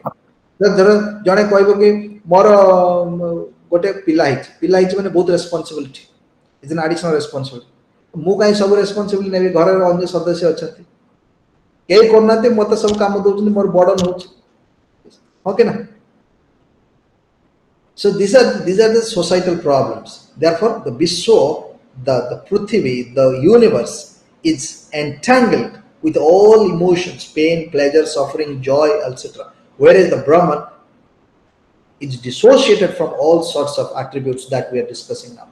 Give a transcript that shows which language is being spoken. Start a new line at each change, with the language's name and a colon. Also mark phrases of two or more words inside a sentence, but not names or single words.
Odia: ଧର ଜଣେ କହିବ କି ମୋର ଗୋଟେ ପିଲା ହେଇଛି ମାନେ ବହୁତ ରେସ୍ପନ୍ସିବିଲିଟି,
English: is an additional responsibility.
Odia: ମୁଁ କାହିଁ ସବୁ ରେସ୍ପନ୍ସିବିଲିଟି ନେବି, ଘରର ଅନ୍ୟ ସଦସ୍ୟ ଅଛନ୍ତି, କେହି କରୁନାହାନ୍ତି, ମତେ ସବୁ କାମ ଦଉଛନ୍ତି, ମୋର ବର୍ଡନ ହଉଛି, ହଁ କି ନା?
English: So these are the societal problems. Therefore, the Vishwa, the Prithvi, the universe is entangled with all emotions, pain, pleasure, suffering, joy, etc. Whereas the Brahman is dissociated from all sorts of attributes that we are discussing now.